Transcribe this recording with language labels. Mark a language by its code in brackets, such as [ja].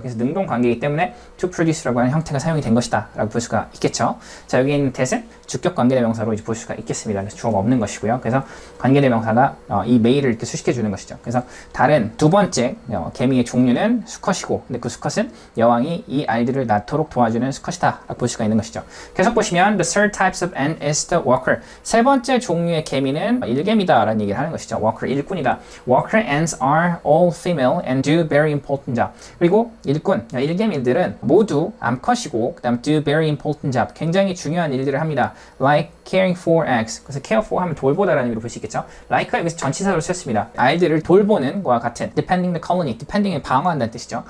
[ko] 그래서 능동 관계이기 때문에 to produce라고 하는 형태가 사용이 된 것이다 라고 볼 수가 있겠죠. 자, 여기 있는 that은 주격 관계대명사로 이제 볼 수가 있겠습니다. 그래서 주어가 없는 것이고요. 그래서 관계대명사가 이 메일을 이렇게 수식해 주는 것이죠. 그래서 다른 두 번째 개미의 종류는 수컷이고, 근데 그 수컷은 여왕이 이 알들을 낳도록 도와주는 수컷이다 라고 볼 수가 있는 것이죠. 계속 보시면 [en] the third types of ant is the worker. [ko] 세 번째 종류의 개미는 일개미다 라는 얘기를 하는 것이죠. worker, 일꾼이다. [en] worker ants are all female and do very important job. [ko] 그리고 일개미들은 모두 암컷이고 그 다음 [en] do very important job, [ko] 굉장히 중요한 일들을 합니다. [en] like caring for eggs. [ko] 그래서 care for 하면 돌보다라는 의미로 볼 수 있겠죠. like가 여기서 전치사로 쓰였습니다. 알들을 돌보는 것과 같은, [en] defending the colony, [ko] defending을 방어한다는 뜻이죠.